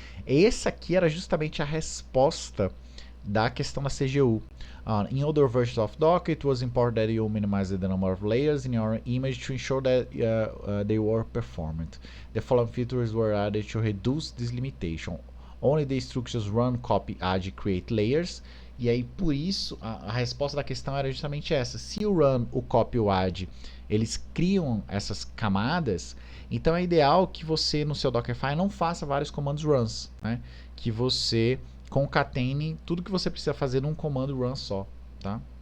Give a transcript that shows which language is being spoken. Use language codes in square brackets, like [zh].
[pt] Esse aqui era justamente a resposta da questão da CGU. [en] In older versions of Docker, it was important that you minimize the number of layers in your image to ensure that they were performant. The following features were added to reduce this limitation. Only the instructions run, copy, add, create layers. [pt] E aí, por isso, a resposta da questão era justamente essa. Se o run, o copy e o add, eles criam essas camadas, então é ideal que você, no seu Dockerfile, não faça vários comandos runs, né? Que você concatene tudo que você precisa fazer num comando run só, tá?